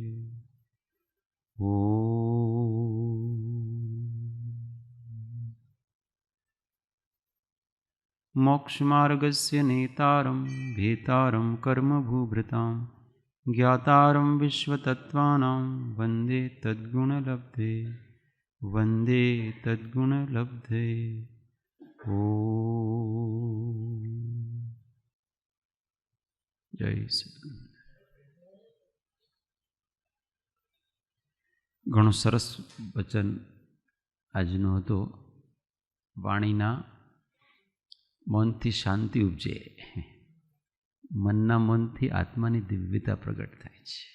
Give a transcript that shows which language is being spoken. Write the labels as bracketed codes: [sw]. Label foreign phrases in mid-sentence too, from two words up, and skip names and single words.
[sa] मोक्षमार्गस्य नेतारं भेतारं कर्मभूभृतां ज्ञातारं विश्वतत्त्वानां वन्दे तद्गुणलब्धे वन्दे तद्गुणलब्धे। ॐ जय सद्गुरु। [gu] ઘણું સરસ વચન આજનું હતું. વાણીના મૌનથી શાંતિ ઉપજે, મનના મૌનથી આત્માની દિવ્યતા પ્રગટ થાય છે.